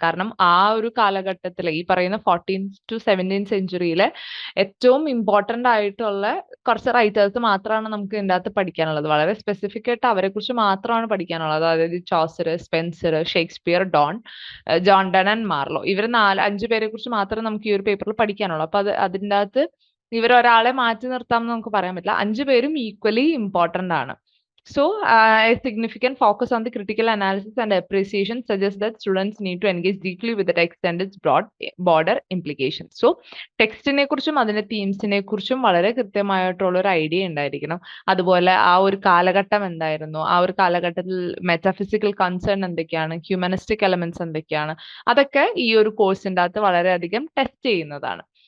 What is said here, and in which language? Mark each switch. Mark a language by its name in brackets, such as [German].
[Malayalam] കാരണം ആ ഒരു കാലഘട്ടത്തിലെ ഈ പറയുന്ന 14th to 17th സെഞ്ചുറിയിലെ ഏറ്റവും ഇമ്പോർട്ടന്റ് ആയിട്ടുള്ള കുറച്ച് റൈറ്റേഴ്സ് മാത്രമാണ് നമുക്ക് ഇതിൻ്റെ അകത്ത് പഠിക്കാനുള്ളത്. വളരെ സ്പെസിഫിക് ആയിട്ട് അവരെ കുറിച്ച് മാത്രമാണ് പഠിക്കാനുള്ളത്. അതായത് Chaucer, Spencer, Shakespeare, John done and Marlow, ഇവർ 4-5 പേരെ കുറിച്ച് മാത്രമേ നമുക്ക് ഈ ഒരു പേപ്പറിൽ പഠിക്കാനുള്ളൂ. അപ്പൊ അതിൻ്റെ അകത്ത് ഇവരൊരാളെ മാറ്റി നിർത്താമെന്ന് നമുക്ക് പറയാൻ പറ്റില്ല. 5 പേരും ഈക്വലി ഇമ്പോർട്ടന്റ് ആണ്. [English] So, a significant focus on the critical analysis and appreciation suggests that students need to engage deeply with the text and its broader implications. [Malayalam] So, ടെക്സ്റ്റിനെ കുറിച്ചും അതിന്റെ തീംസിനെ കുറിച്ചും വളരെ കൃത്യമായിട്ടുള്ള ഒരു ഐഡിയ ഉണ്ടായിരിക്കണം. അതുപോലെ ആ ഒരു കാലഘട്ടം എന്തായിരുന്നു, ആ ഒരു കാലഘട്ടത്തിൽ മെറ്റാഫിസിക്കൽ കൺസേൺ എന്തൊക്കെയാണ്, ഹ്യൂമനിസ്റ്റിക് എലമെന്റ്സ് എന്തൊക്കെയാണ്, അതൊക്കെ ഈ ഒരു കോഴ്സിന്റെ അകത്ത് വളരെയധികം ടെസ്റ്റ് ചെയ്യുന്നതാണ്.